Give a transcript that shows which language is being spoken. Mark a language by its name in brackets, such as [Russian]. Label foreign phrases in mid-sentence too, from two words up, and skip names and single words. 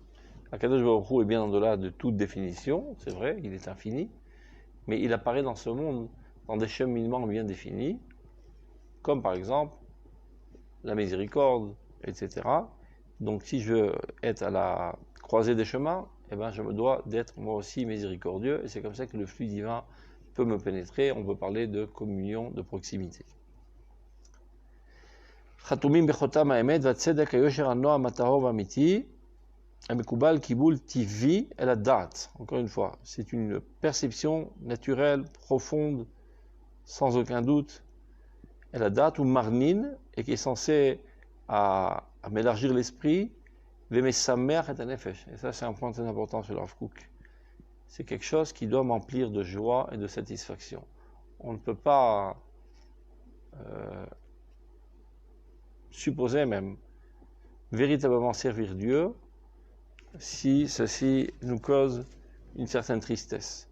[French] Akadosh Baruch Hu est bien au-delà de toute définition, c'est vrai, il est infini, mais il apparaît dans ce monde dans des cheminements bien définis, comme par exemple la miséricorde, etc. Donc si je veux être à la croisée des chemins, eh ben, je me dois d'être moi aussi miséricordieux, et c'est comme ça que le flux divin peut me pénétrer. On peut parler de communion, de proximité. [Hebrew] חתומים בחותם האמת והצדק היושר הנועם הטהור והאמיתי המקובל קיבול טבעי אל הדעת. [French] Encore une fois, c'est une perception naturelle, profonde, sans aucun doute, [Hebrew] אל הדעת [French] ou marnine, et qui est censée à m'élargir l'esprit, [Hebrew] ומשמח את הנפש. [French] Et ça, c'est un point très important chez le Rav Kook. C'est quelque chose qui doit m'emplir de joie et de satisfaction. On ne peut pas supposer même véritablement servir Dieu si ceci nous cause une certaine tristesse.